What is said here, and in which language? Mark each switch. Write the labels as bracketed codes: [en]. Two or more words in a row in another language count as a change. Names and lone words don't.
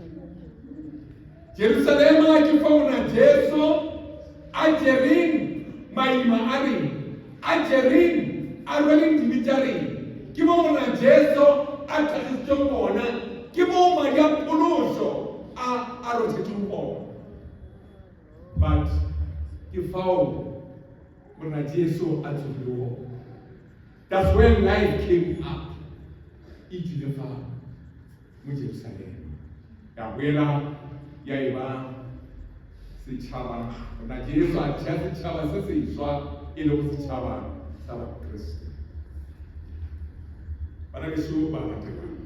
[nso] Jerusalem ke fauna Jesu a tšereng maima a reng, a tšereng a rweleng dibitša reng, ke mo gona Jesu a tlhagisitšeng bona, ke mo madi a phološo a rothetšeng bona. But ke fao mona Jesu a tsogilego. [en] That's when life came up. [nso] E tlile fao mo Jerusalem. Ya boela ya eba setšhaba. Mona Jesu a tšea setšhaba se sešwa e le go setšhaba sa bakriste. Bana beso ba latela.